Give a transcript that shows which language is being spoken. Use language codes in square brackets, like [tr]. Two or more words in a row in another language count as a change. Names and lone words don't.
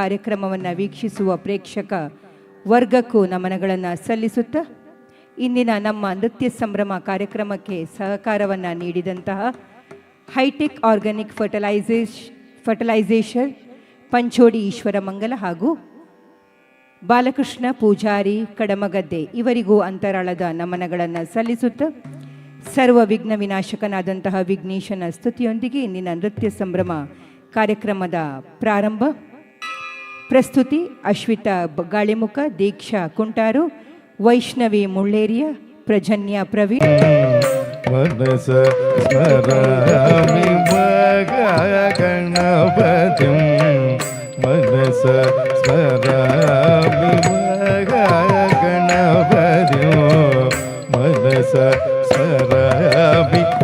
[kn] ಕಾರ್ಯಕ್ರಮವನ್ನು ವೀಕ್ಷಿಸುವ ಪ್ರೇಕ್ಷಕ ವರ್ಗಕ್ಕೂ ನಮನಗಳನ್ನು ಸಲ್ಲಿಸುತ್ತಾ, ಇಂದಿನ ನಮ್ಮ ನೃತ್ಯ ಸಂಭ್ರಮ ಕಾರ್ಯಕ್ರಮಕ್ಕೆ ಸಹಕಾರವನ್ನು ನೀಡಿದಂತಹ ಹೈಟೆಕ್ ಆರ್ಗ್ಯಾನಿಕ್ ಫರ್ಟಿಲೈಸೇಷನ್ ಪಂಚೋಡಿ ಈಶ್ವರಮಂಗಲ ಹಾಗೂ ಬಾಲಕೃಷ್ಣ ಪೂಜಾರಿ ಕಡಮಗದ್ದೆ ಇವರಿಗೂ ಅಂತರಾಳದ ನಮನಗಳನ್ನು ಸಲ್ಲಿಸುತ್ತಾ, ಸರ್ವ ವಿಘ್ನ ವಿನಾಶಕನಾದಂತಹ ವಿಘ್ನೇಶನ ಸ್ತುತಿಯೊಂದಿಗೆ ಇಂದಿನ ನೃತ್ಯ ಸಂಭ್ರಮ ಕಾರ್ಯಕ್ರಮದ ಪ್ರಾರಂಭ. ಪ್ರಸ್ತುತಿ ಅಶ್ವಿತಾ ಗಾಳಿಮುಖ, ದೀಕ್ಷಾ ಕುಂಟಾರು, ವೈಷ್ಣವಿ ಮುಳ್ಳೇರಿಯ, ಪ್ರಜನ್ಯ ಪ್ರವೀಣ್. [sa] ಮನಸ ಸ್ಮರಾಮಿ ಗಣಪತಿ, ಮನಸ ಸ್ಮರಾಮಿ ಗಣಪತಿ, ಮನಸ ಸ್ಮರಾಮಿ